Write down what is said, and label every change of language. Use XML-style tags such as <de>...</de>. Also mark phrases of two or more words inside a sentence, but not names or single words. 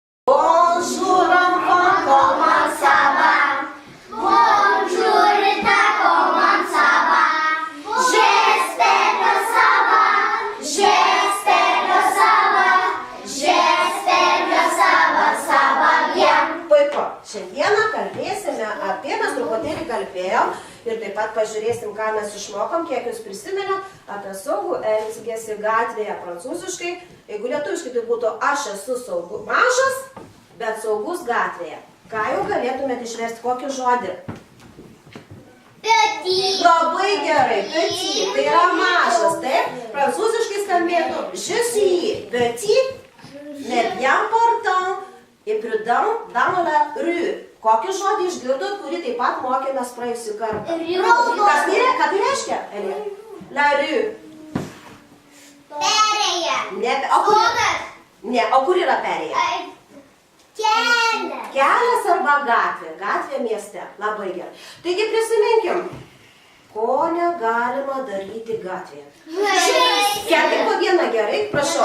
<fr>Bonjour enfant, comment ça va? Bonjour Rita, comment ça va? J'espère que ça va. J'espère que ça va. J'espère que ça va bien.</fr> <lt>Puiku, šiandieną kalbėsime apie, mes truputėlį kalbėjom ir taip pat pažiūrėsim, ką mes išmokom, kiek jūs prisimenė apie saugų elgesį gatvėje prancūziškai. Jeigu lietuviškai tai būtų aš esu mažas, bet saugus gatvėje. Ką jau galėtumėte išversti, kokį žodį? Petit. Labai gerai, petit, tai yra mažas, taip? Prancūziškai skambėtų</lt> <fr>je suis petit, mais bien portant et prudent dans la rue.</fr> <lt>Kokį žodį išgirdot, kurį taip pat mokėmės praėjusį kartą? Ką tai reiškia, Elė?</lt> <fr>La rue.</fr> <lt>Perėja. Ne, o kur yra perėja? Kelias. Kelias arba gatvė. Gatvė mieste. Labai gerai. Taigi prisiminkim, ko negalima daryti gatvėje. Kelkit po vieną gerai, prašau.</lt>